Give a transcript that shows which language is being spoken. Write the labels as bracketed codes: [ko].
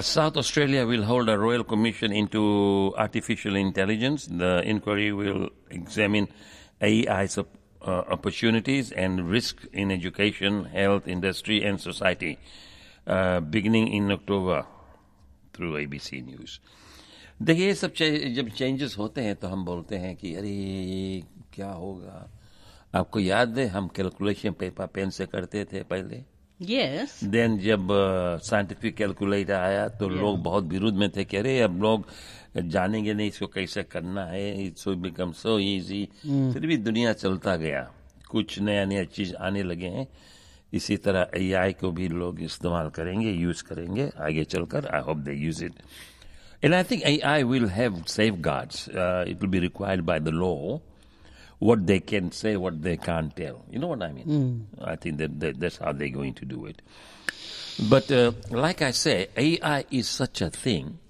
[en] South Australia will hold a royal commission into artificial intelligence. The inquiry will examine AI's opportunities and risk in education, health, industry, and society, beginning in October through ABC News. [hi] देखिए ये सब जब changes होते हैं तो हम बोलते हैं कि अरे क्या होगा. आपको याद है हम कैलकुलेशन पेपर पेन से करते थे पहले. [en] Yes. [hi] देन जब साइंटिफिक कैलकुलेटर आया तो लोग बहुत विरोध में थे कि अरे अब लोग जानेंगे नहीं इसको कैसे करना है. [en] It's become so easy. [hi] फिर भी दुनिया चलता गया. कुछ नया नया चीज आने लगे हैं. इसी तरह AI को भी लोग इस्तेमाल करेंगे, यूज करेंगे आगे चलकर. [en] I hope they use it. And I think AI will have safeguards. It will be required by the law what they can say, what they can't tell. You know what I mean? Mm. I think that's how they're going to do it. But like I say, AI is such a thing.